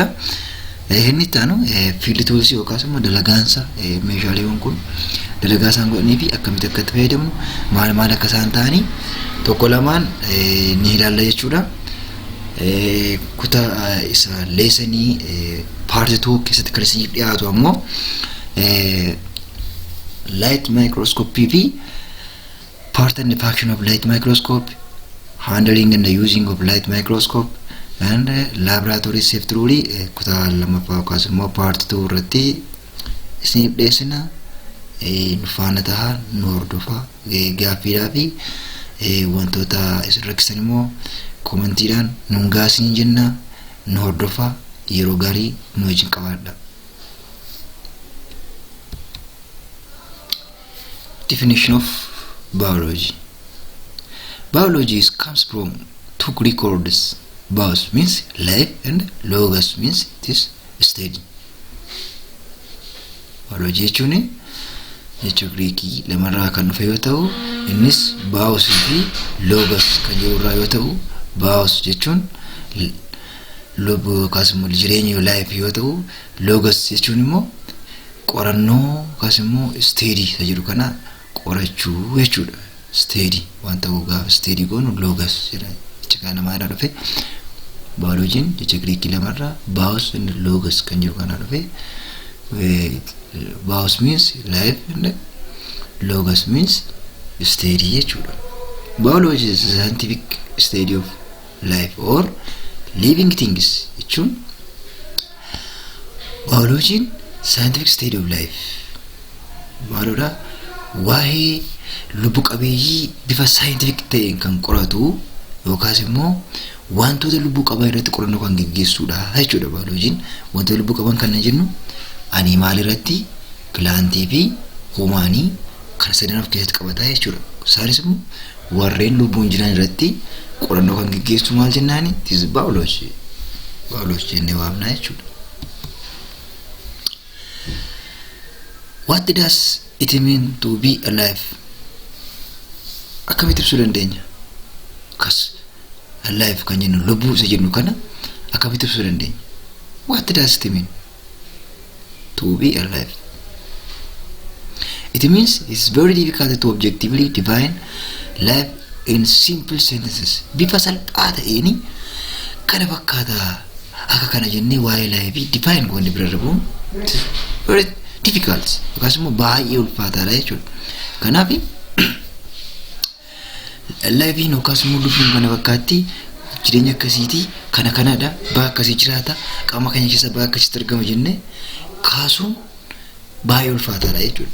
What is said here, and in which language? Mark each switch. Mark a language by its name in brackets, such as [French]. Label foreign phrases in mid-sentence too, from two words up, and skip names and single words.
[Oromo] Inni taanu [English] field tools [Oromo] yookaas immoo dalagaansa meeshaaleewwan kun dalagaa isaan godhanii fi akkamitti akka itti fayyadamnu maal akka isaan ta'anii tokko lamaan ni ilaalla jechuudha. Kutaa isa leesanii part 2 keessatti kan isiniif dhiyaatu ammoo [English] light microscopy [Oromo] fi [English] part and function of light microscope, handling and the using of light microscope, and laboratory safety rule [Oromo] kutaa lamaffaa yookaas immoo part 2 irratti isiniif dhiyeessina. Nufaana tahaa nu hordofaa gaaffiidhaa fi wantoota isin rakkisan immoo kommentiidhaan nuun gaasiin jenna. Nu hordofaa, yeroo gaarii nu wajjin qabaadha. [English] Definition of biology. Biology comes from two Greek words. Bios means life and logos means it is study. [Oromo] Biology jechuun jecha Greekii lamarraa kan dhufe yoo ta'u, innis bios fi logos kan jedhurraa yoo ta'u, bios jechuun lubbuu yookaas immoo jireenya life yoo ta'u, logos jechuun immoo qorannoo yookaas immoo study isa jedhu kana qorachuu jechuudha. Study wanta gaafa study goonu logos jedha. Jecha kana maalirraa dhufe? Biology'n jecha Greekii lamarraa bios and logos kan jedhu kana dhufe. [English] Bios means life and logos means study jechuudha. Biology is a scientific study of life or living things [Oromo] jechuun biology'n [English] scientific study of life maaludha? [Oromo] Waa'ee lubbu qabeeyyii bifa scientific ta'een kan qoratu yookaas immoo wantoota lubbu qaban irratti qorannoo kan geggeessuudha jechuudha. Biology'n wantoota lubbu qaban kan jennu animaal irratti, plantii fi humaanii kan sadan of keessatti qabataa jechuudha. Isaanis immoo warreen lubbuun jiran irratti qorannoo kan geggeessu maal jennaani? [English] It is biology. [Oromo] Biology jennee waamna jechuudha. [English] What does it mean to be alive? [Oromo] Akkamitti ibsuu dandeenya? Kas alive kan jennu lubbuu isa jennu kana akkamitti ibsuu dandeenya? [English] What does it mean to be alive? It means it's very difficult to objectively define life in simple sentences. [Oromo] Bifa salphaa ta'een kana fakkaata akka kana jennee waa'ee life define goone bira darbuun [English] very difficult [Oromo] yookaas immoo baay'ee ulfaataadha jechuudha. Kanaaf life yookaas immoo lubbuun kana fakkaatti jireenya akkasiitii kanadha, bakka akkasii jiraata, qaama keenya keessa bakka akkasitti argama jennee kaasuun baay'ee ulfaataadha jechuudha.